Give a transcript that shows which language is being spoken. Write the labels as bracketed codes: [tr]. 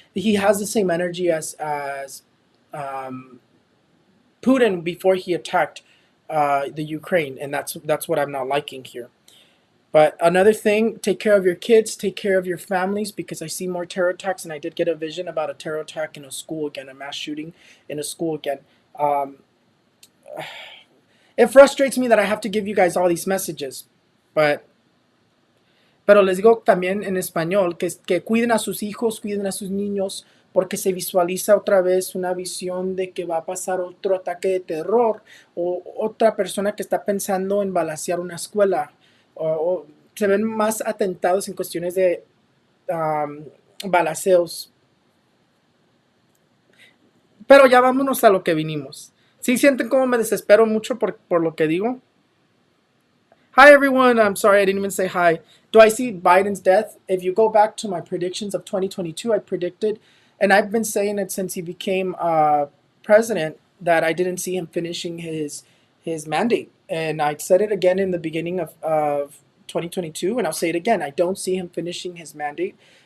[en] He has the same energy as um, Putin before he attacked the Ukraine, and that's what I'm not liking here. But another thing, take care of your kids, take care of your families, because I see more terror attacks, and I did get a vision about a terror attack in a school again, a mass shooting in a school again. Um, it frustrates me that I have to give you guys all these messages, but [es] pero les digo también en español que cuiden a sus hijos, cuiden a sus niños, porque se visualiza otra vez una visión de que va a pasar otro ataque de terror, o otra persona que está pensando en balacear una escuela, o se ven más atentados en cuestiones de um, balaceos. Pero ya vámonos a lo que vinimos. ¿Sí sienten cómo me desespero mucho por lo que digo? [en] Hi everyone. I'm sorry I didn't even say hi. Do I see Biden's death? If you go back to my predictions of 2022, I predicted, and I've been saying it since he became president, that I didn't see him finishing his mandate. And I said it again in the beginning of 2022, and I'll say it again. I don't see him finishing his mandate.